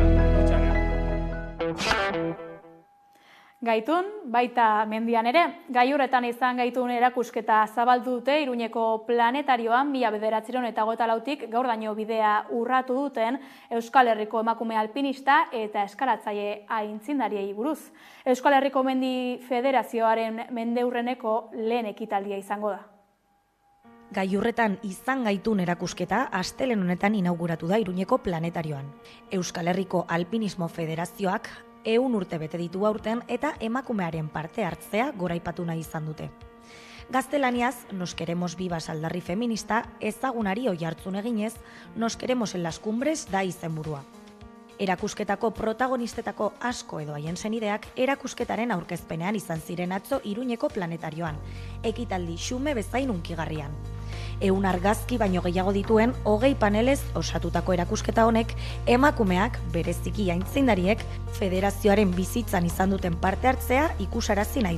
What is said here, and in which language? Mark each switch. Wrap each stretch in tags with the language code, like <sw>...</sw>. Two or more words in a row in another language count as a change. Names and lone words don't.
<es>Muchas gracias.</es> <eu>Gaitun, baita mendian ere, gailurretan izan gaitun erakusketa zabaldu dute Iruñeko planetarioan 1924tik gaurdaino bidea urratu duten Euskal Herriko emakume alpinista eta eskalatzaile aintzindariei buruz. Euskal Herriko Mendi Federazioaren mendeurreneko lehen ekitaldia izango da. Gailurretan izan gaitun erakusketa astelehen honetan inauguratu da Iruñeko planetarioan. Euskal Herriko Alpinismo Federazioak 100 urte bete ditu aurten eta emakumearen parte hartzea goraipatu nahi izan dute. Gaztelaniaz,</eu> <es>Nos queremos vivas</es> <eu>aldarri feminista, ezagunari oihartzun eginez,</eu> <es>Nos queremos en las cumbres</es> <eu>da izenburua. Erakusketako protagonistetako asko edo haien senideak erakusketaren aurkezpenean izan ziren atzo Iruñeko planetarioan, ekitaldi xume bezain hunkigarrian. 100 argazki baino gehiago dituen 20 panelez osatutako erakusketa honek emakumeak, bereziki aintzindariek, federazioaren bizitzan izan duten parte hartzea ikusarazi nahi du.</eu>